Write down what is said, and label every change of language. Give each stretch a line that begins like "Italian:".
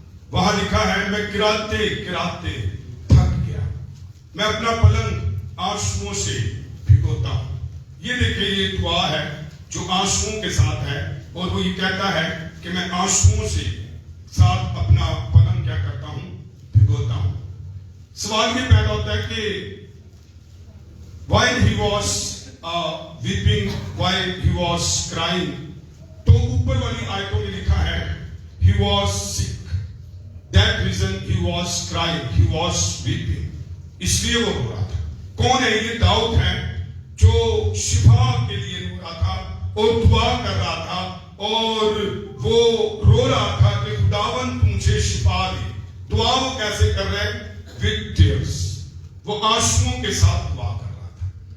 Urdu: وہاں لکھا ہے، میں گراتے گراتے تھک گیا، میں اپنا پلنگ آنسوؤں سے بھگوتا ہوں. یہ دیکھیں، یہ دعا ہے جو آنسوؤں کے ساتھ ہے، اور وہ یہ کہتا ہے کہ میں آنسوؤں سے ساتھ اپنا پلنگ کیا کرتا ہوں؟ بھگوتا ہوں. سوال یہ پیدا ہوتا ہے کہ
English: while he was weeping while he was crying.
Urdu: تو اوپر والی آیتوں میں لکھا ہے
English: he was sick. That reason he was crying, he was weeping.
Urdu: اس لیے وہ رو رہا تھا. کون ہے یہ؟ داؤد ہے جو شفا کے لیے رو رہا تھا اور دعا کر رہا تھا اور وہ رو رہا تھا کہ خداوند تو مجھے شفا دے. دعا وہ کیسے کر رہے ہیں؟
English: with tears.
Urdu: وہ آنسوؤں کے ساتھ دعا کر رہا تھا.